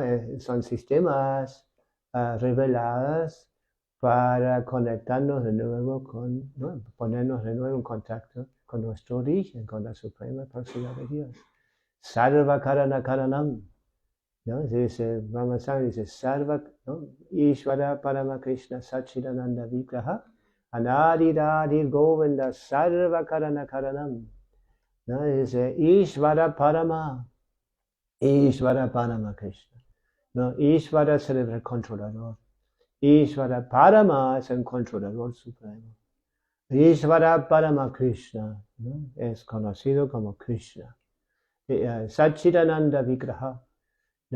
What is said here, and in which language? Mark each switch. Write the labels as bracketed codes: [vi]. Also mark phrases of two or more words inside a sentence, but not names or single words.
[es] Son sistemas revelados para conectarnos de nuevo con, ¿no? Ponernos de nuevo en contacto con nuestro origen, con la suprema personalidad de Dios. [sa] सर्व कारण कारणम्, [es] ¿no? Dice, Ramaswami dice, Sarva, ¿no? [sa] ईश्वर परम कृष्ण सच्चिदानन्द विग्रह, अनादिरादिर् गोविन्द सर्व कारण कारणम्, [es] ¿no? Dice, [sa] ईश्वर परम कृष्ण, ¿no? [es] Ishvara es el controlador, [sa] ईश्वर परम [es] es el controlador supremo, [sa] ईश्वर परम कृष्ण, [es] ¿no? Es conocido como Krishna, [sa] सच्चिदानन्द विग्रह, [es] ¿no?